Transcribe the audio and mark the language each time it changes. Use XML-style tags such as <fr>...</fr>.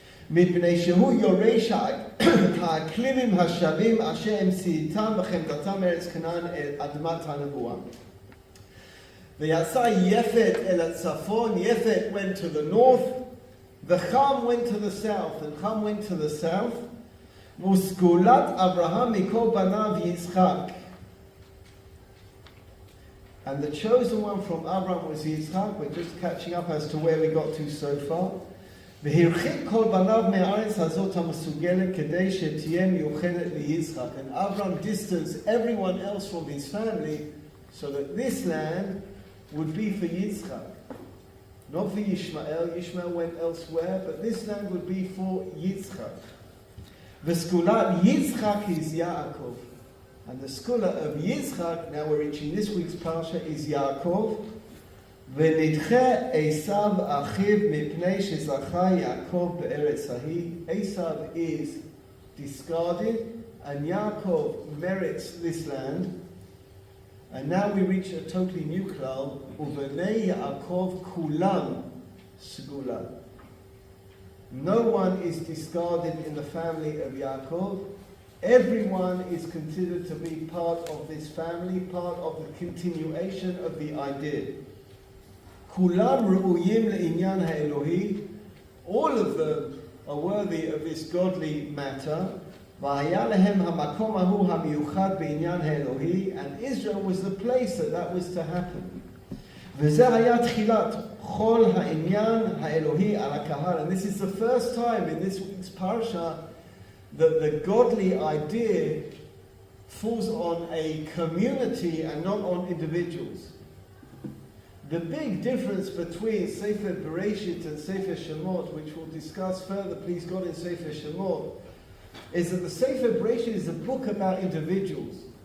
<he>מפני שהוא יורש האקלימים השווים אשר הם סייתם וחמדתם מארץ כנען אל אדמת הנבואה.</he> <en>ויצא יפת אל הצפון, יפת went to the north, וחם went to the south, and Ham went to the south, וסגולת אברהם מכל בניו יצחק. And the chosen one from Abraham was Yitzchak. We're just catching up as to where we got to so far.</en> <he>והרחיק כל בניו מהארץ הזאת המסוגלת כדי שתהיה מיוחדת ליצחק.</he> <en>And Abraham distanced everyone else from his family so that this land would be for Yitzchak. Not for Yishmael. Yishmael went elsewhere, but this land would be for Yitzchak. וסגולת Yitzchak is Yaakov. And the scholar of Yitzchak, now we're reaching this week's parsha, is Yaakov.</en> <he>ונדחה עשיו אחיו מפני שזכה יעקב בארץ ההיא.</he> <en>Esav is discarded and Yaakov merits this land. And now we reach a totally new klal. ובני יעקב כולם סגולה. No one is discarded in the family of Yaakov. Everyone is considered to be part of this family, part of the continuation of the idea. כולם ראויים לעניין האלוהי, all of them are worthy of this godly matter. והיה להם המקום ההוא המיוחד בעניין האלוהי, and Israel was the place that was to happen.</en> <he>וזה היה תחילת כל העניין האלוהי על הקהל.</he> <en>And this is the first time in this week's parsha that the godly idea falls on a community and not on individuals. The big difference between Sefer Bereshit and Sefer Shemot, which we'll discuss further, please God, in Sefer Shemot, is that the Sefer Bereshit is a book about individuals.</en>